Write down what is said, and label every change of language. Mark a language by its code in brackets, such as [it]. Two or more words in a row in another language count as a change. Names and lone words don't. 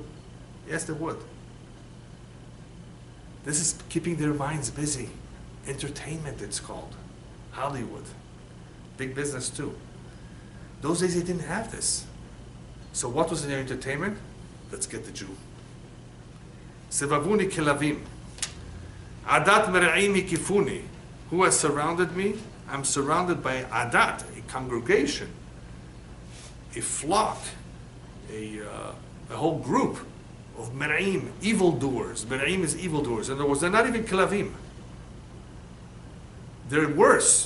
[en] Yes, there would. This is keeping their minds busy. Entertainment, it's called. Hollywood. Big business too. Those days, they didn't have this. So what was in their entertainment? Let's get the Jew. [he] סבבוני כלבים. עדת מרעים הקיפוני. [en] Who has surrounded me? I'm surrounded by adat, a congregation, a flock, a whole group of mer'im, evildoers. Mer'im is evildoers. In other words, they're not even kilavim. They're worse.